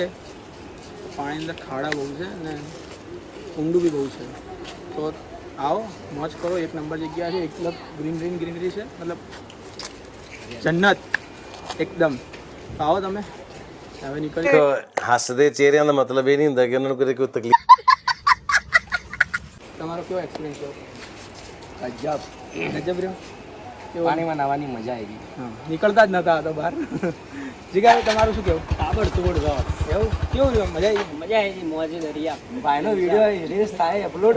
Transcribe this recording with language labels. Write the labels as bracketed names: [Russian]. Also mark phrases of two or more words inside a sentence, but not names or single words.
[Gujarati] પાણી અંદર ખાડા બહુ છે અને ઊંડું બી બહુ છે. તો આવો મોજ કરો. એક નંબર જગ્યા છે. એકદમ ગ્રીનરી છે. મતલબ જન્નત એકદમ. તો આવો તમે હવે નીકળી. [Punjabi] ਹੱਸਦੇ ਚਿਹਰਿਆਂ ਦਾ ਮਤਲਬ ਇਹ ਨਹੀਂ ਹੁੰਦਾ ਕਿ ਉਹਨਾਂ ਨੂੰ ਕਦੇ ਕੋਈ ਤਕਲੀਫ. [Gujarati] તમારો કેવો એક્સપિરિયન્સ રહ્યો? ગજબ ગજબ રહ્યો. પાણીમાં નાહવાની મજા આવી. હા નીકળતા જ નતા તો બહાર. જીગા તમારું શું કેવું? તાબડતોડ રહો. એવું કેવું રહ્યું? મજા આવી? મજા આવી મોજ દરિયા. ભાઈનો [English] video reels [Gujarati] થાય અપલોડ.